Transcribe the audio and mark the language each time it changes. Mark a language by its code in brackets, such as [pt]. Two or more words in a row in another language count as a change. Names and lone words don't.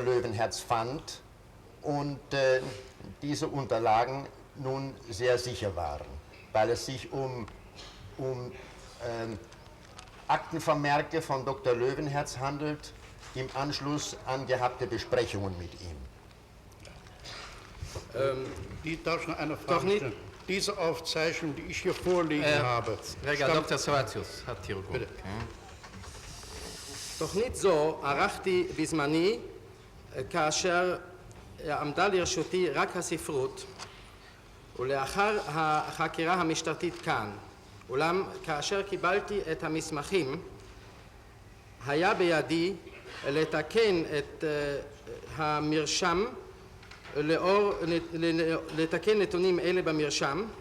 [de] Löwenherz fand und diese Unterlagen nun sehr sicher waren, weil es sich um Aktenvermerke von Dr. Löwenherz handelt, im Anschluss an gehabte Besprechungen mit ihm. Darf ich noch eine Frage stellen? Diese Aufzeichnung, die ich hier vorliegen habe, Dr. [he] סרווטיוס, התרגום. תוכנית זו ערכתי בזמני כאשר עמדה לרשותי רק הספרות ולאחר החקירה המשטרתית כאן. אולם כאשר קיבלתי את המסמכים היה בידי לתקן את המרשם לתקן נתונים אלה במרשם